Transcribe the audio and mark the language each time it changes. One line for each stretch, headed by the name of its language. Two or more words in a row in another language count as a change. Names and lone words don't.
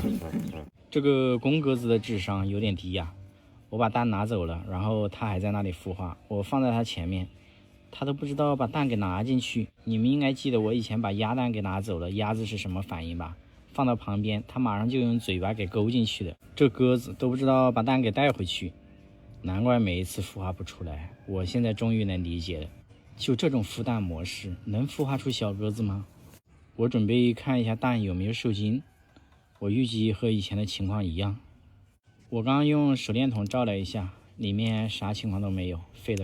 Chinese: 這個公鴿子的智商有點低呀！我把蛋拿走了，然後它還在那裡孵化，我放在它前面，它都不知道把蛋給拿進去。你們應該記得我以前把鴨蛋給拿走了，鴨子是什麼反应吧？放到旁邊，它馬上就用嘴巴給勾進去的。這鴿子都不知道把蛋給帶回去，難怪每一次孵化不出來。我現在終於能理解了，就這種孵蛋模式能孵化出小鴿子嗎？我準備看一下蛋有沒有受精，我預計和以前的情況一樣。我剛剛用手電筒照了一下，裡面啥情況都沒有，廢了。